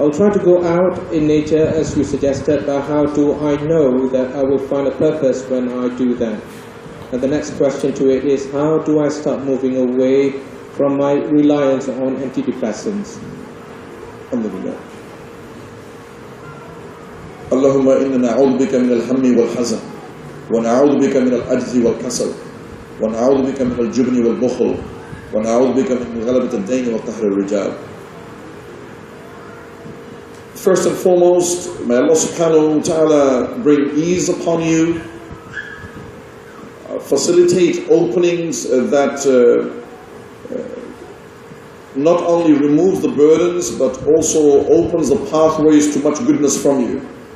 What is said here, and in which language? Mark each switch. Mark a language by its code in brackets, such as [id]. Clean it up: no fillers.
[en] I'll try to go out in nature as you suggested, but how do I know that I will find a purpose when I do that? And the next question to it is, how do I start moving away from my reliance on antidepressants? [ar] Alhamdulillah. اللهم إنا نعوذ بك من الهم والحزن ونعوذ بك من العجز والكسل ونعوذ بك من الجبن والبخل ونعوذ بك من غلبة الدين وقهر الرجال. [en] First and foremost, may Allah subhanahu wa ta'ala bring ease upon you, facilitate openings that not only remove the burdens but also opens the pathways to much goodness from you.